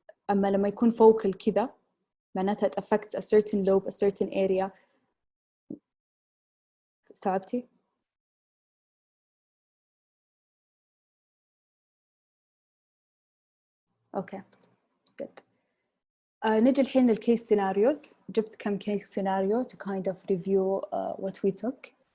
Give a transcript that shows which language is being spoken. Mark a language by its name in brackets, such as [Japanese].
[Arabic] أما لما يكون [English] focal [Arabic] كذا معناتها [English] it affects a certain lobe, a certain area. [Arabic] استوعبتي؟ [English] Okay, good. [Arabic] نجي الحين للكيس سيناريوز. جبت كم كيس سيناريو [English] to kind of review what we took.